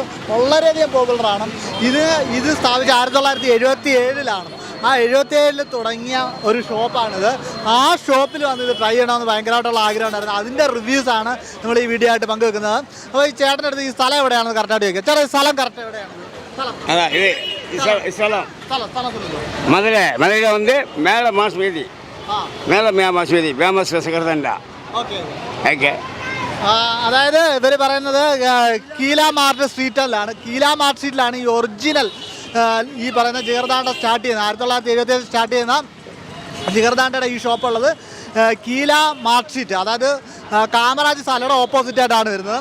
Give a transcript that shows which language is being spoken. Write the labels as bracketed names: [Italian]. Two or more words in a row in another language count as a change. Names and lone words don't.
[Malayalam] വളരെയധികം പോപ്പുലറാണ്. ഇത് സ്ഥാപിച്ച 1977 ആ 77 തുടങ്ങിയ ഒരു ഷോപ്പാണിത്. ആ ഷോപ്പിൽ വന്ന് ഇത് ട്രൈ ചെയ്യണമെന്ന് ഭയങ്കരമായിട്ടുള്ള ആഗ്രഹം ഉണ്ടായിരുന്നു. അതിൻ്റെ റിവ്യൂസാണ് നമ്മൾ ഈ വീഡിയോ ആയിട്ട് പങ്കുവെക്കുന്നത്. അപ്പോൾ ഈ ചേട്ടൻ്റെ അടുത്ത് ഈ സ്ഥലം എവിടെയാണെന്ന് കറക്റ്റായിട്ട് ചോദിക്കുക. ചേട്ടാ, ഈ സ്ഥലം കറക്റ്റ് എവിടെയാണ്? [Tamil] மதுரை வந்து மேலே மாஸ் வீதி ஃபேமஸ் ரசகர்தண்டா. [Malayalam] ഓക്കെ. അതായത് ഇവർ പറയുന്നത് കീലാ മാർട്ട് സ്ട്രീറ്റിലാണ്. കീലാ മാർട്ട് സ്ട്രീറ്റിലാണ് ഈ ഒറിജിനൽ ഈ പറയുന്ന ജിഗർദാണ്ട സ്റ്റാർട്ട് ചെയ്യുന്നത്. 1977 സ്റ്റാർട്ട് ചെയ്യുന്ന ജിഗർദാണ്ടയുടെ ഈ ഷോപ്പുള്ളത് കീലാ മാർട്ട് സ്ട്രീറ്റ്, അതായത് കാമരാജ് സാലയുടെ ഓപ്പോസിറ്റായിട്ടാണ് വരുന്നത്.